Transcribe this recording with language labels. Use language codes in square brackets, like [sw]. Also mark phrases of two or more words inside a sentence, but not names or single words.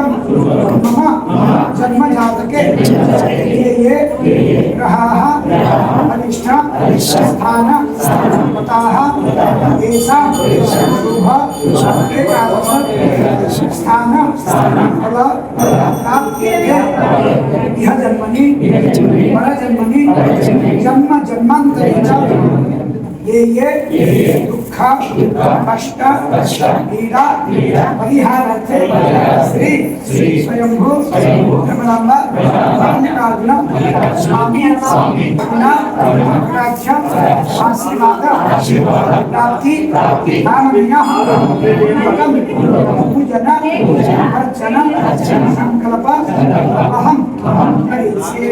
[sa] మమ జన్మజాతకే ఏ గ్రహాः అనిష్ట స్థాన గతాः తేషాం శుభ ఏకాదశ స్థాన ఫల ప్రాప్త్యై ఇహ జన్మని పరజన్మని జన్మ జన్మాంతరే ये दुख कष्ट पीड़ा परिहारार्थे श्री स्वयंभू भ्रमरांब मल्लिकार्जुन स्वामी आशीर्वाद प्राप्ति कामन्यः पूजन अर्चन संकल्प अहम करिष्ये।